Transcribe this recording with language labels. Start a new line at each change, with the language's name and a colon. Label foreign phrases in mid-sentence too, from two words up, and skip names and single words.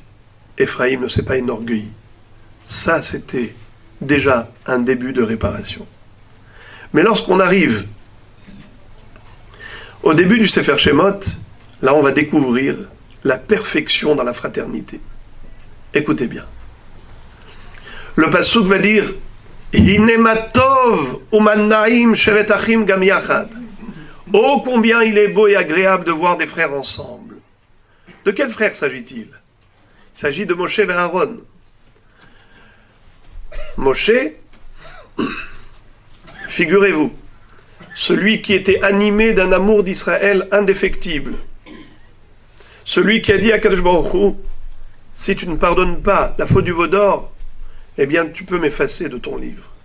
French: Ephraïm ne s'est pas enorgueilli. Ça, c'était déjà un début de réparation. Mais lorsqu'on arrive Au début du
Hebrew: ספר שמות,
French: là on va découvrir la perfection dans la fraternité. Écoutez bien. Le pasuk va dire
Hebrew: הנה מה טוב ומה נעים שבת אחים גם יחד.
French: Oh combien il est beau et agréable de voir des frères ensemble. De quels frères s'agit-il? Il s'agit de Moshe et Aaron. Moshe, figurez-vous, celui qui était animé d'un amour d'Israël indéfectible, celui qui a dit à
Hebrew: קדוש ברוך הוא,
French: si tu ne pardonnes pas la faute du veau d'or, eh bien tu peux m'effacer de ton livre.